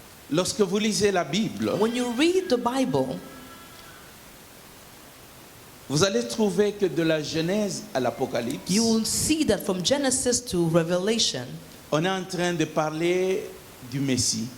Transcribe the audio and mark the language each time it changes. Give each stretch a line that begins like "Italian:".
French: Lorsque vous lisez la Bible,
English: When you read the Bible,
French: vous allez trouver que de la Genèse à l'Apocalypse,
English: you will see that from Genesis to Revelation,
French: on est en train de parler du Messie.